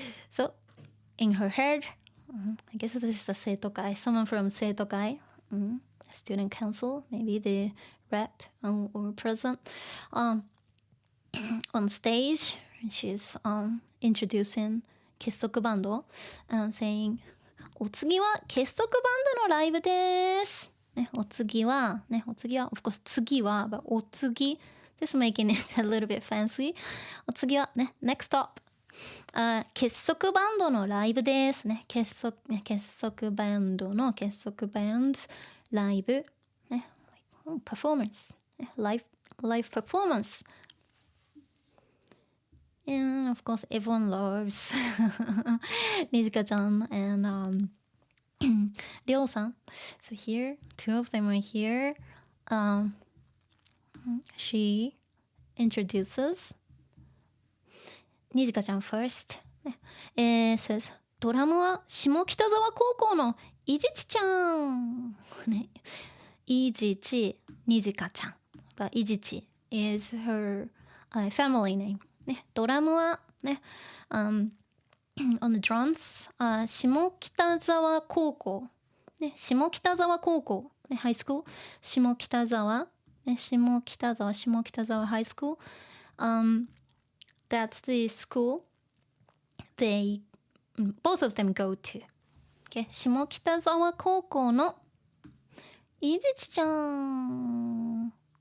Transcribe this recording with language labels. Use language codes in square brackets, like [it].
[en] So in her head, I guess this is a seitokai, someone from seitokai, student council, maybe the rep or president, on stage. She's introducing Kessoku Band and saying, [ja] お次は結束バンドのライブです。お次は、 [en] of course [ja] 次は、 [en] but お次 This making it a little bit fancy. [ja] お次はね、 [en] next stop. [ja] 結束バンドのライブですね。結束バンドの結束バンドライブね。 [en] performance. Live performance. And of course everyone loves Nijika-chan and Ryo-san. So here, two of them are here. She introduces Nijika-chan first. Says [ja] ドラムは下北沢高校のいじちちゃん。いじち、Nijika-chan. [en] But いじち is her family name. [ja] ドラムはね、 [en] on the drums, [ja] 下北沢高校。下北沢高校。ハイスクール。下北沢。下北沢ハイスクール。 [en] That's the school they both of them go to. Okay. [ja] 下北沢高校のいじちちゃん。